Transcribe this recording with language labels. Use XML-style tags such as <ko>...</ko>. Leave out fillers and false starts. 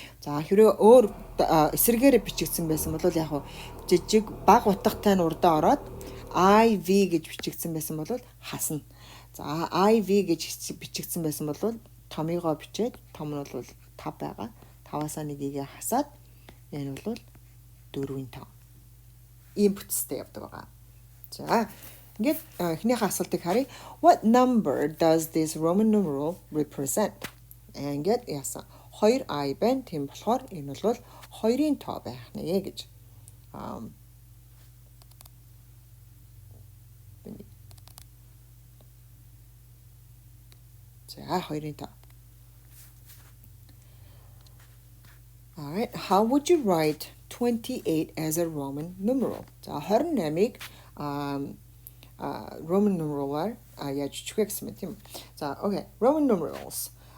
<mn>За хэрвээ өөр эсрэгээр бичигдсэн байсан бол яг жижиг баг утгатай нь урдаа ороод IV гэж бичигдсэн байсан бол хасна. За IV гэж бичигдсэн байсан бол томьёогоо бичээд том нь бол 5 байгаа. 5-аас нэгийг хасаад энэ бол 4-ийн тоо. Ийм бүтцтэй явдаг байгаа. За ингээд эхнийхээ асуултыг харъя.</mn> <en>What number does this Roman numeral represent?</en> <mn>Ингээд яасан 2I байна. Тийм болохоор энэ бол 2-ийн тоо байх нэ гэж. За 2-ийн тоо.</mn> <en>All right, how would you write 28 as a Roman numeral?</en> <mn>За 28-ыг Roman numeral-аар яаж бичих вэ гэсэн мэт юм.</mn> <en>За okay, Roman numerals.</en>